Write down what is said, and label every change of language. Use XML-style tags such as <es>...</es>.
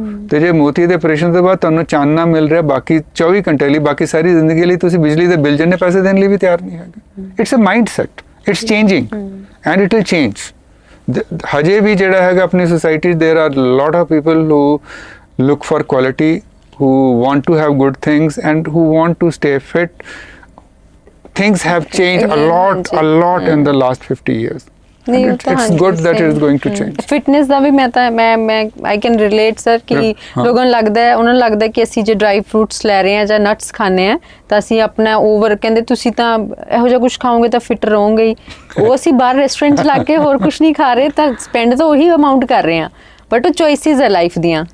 <pa>ਤੇ ਜੇ ਮੋਤੀ ਦੇ ਆਪਰੇਸ਼ਨ ਤੋਂ ਬਾਅਦ ਤੁਹਾਨੂੰ ਚਾਨਣਾ ਮਿਲ ਰਿਹਾ ਬਾਕੀ 24 ਘੰਟੇ ਲਈ, ਬਾਕੀ ਸਾਰੀ ਜ਼ਿੰਦਗੀ ਲਈ, ਤੁਸੀਂ ਬਿਜਲੀ ਦੇ ਬਿੱਲ ਜਿੰਨੇ ਪੈਸੇ ਦੇਣ ਲਈ ਵੀ ਤਿਆਰ ਨਹੀਂ ਹੈਗੇ।</pa> <en>It's a mindset, it's changing and it will change.</en> <pa>ਹਜੇ ਵੀ ਜਿਹੜਾ ਹੈਗਾ ਆਪਣੀ ਸੋਸਾਇਟੀ,</pa> <en>There are lot of people who look for quality, who want to have good things and who want to stay fit. Things have changed a lot in the last 50 years. It's good that it is going to change.</en> <pa>Fitness ਦਾ ਵੀ ਮੈਂ</pa> <en>I can relate</en> <pa>sir ਕਿ ਲੋਕਾਂ ਨੂੰ ਲੱਗਦਾ ਹੈ, ਉਹਨਾਂ ਨੂੰ ਲੱਗਦਾ ਕਿ ਅਸੀਂ ਜੇ ਡਰਾਈ ਫਰੂਟਸ ਲੈ ਰਹੇ ਹਾਂ ਜਾਂ ਨਟਸ ਖਾਣੇ ਆ ਤਾਂ ਅਸੀਂ ਆਪਣਾ ਓਵਰ, ਕਹਿੰਦੇ ਤੁਸੀਂ ਤਾਂ ਇਹੋ ਜਿਹਾ ਕੁਝ ਖਾਓਗੇ ਤਾਂ ਫਿਟ ਰਹੋਗੇ ਹੀ। ਉਹ ਅਸੀਂ ਬਾਹਰ ਰੈਸਟੋਰੈਂਟ 'ਚ ਲੱਗ ਕੇ ਹੋਰ ਕੁਝ ਨਹੀਂ ਖਾ ਰਹੇ, ਤਾਂ ਸਪੈਂਡ ਤਾਂ ਉਹੀ ਅਮਾਊਂਟ ਕਰ ਰਹੇ ਹਾਂ, ਬਟ ਉਹ ਚੋਇਸਿਸ ਹੈ ਲਾਈਫ ਦੀਆਂ।</pa>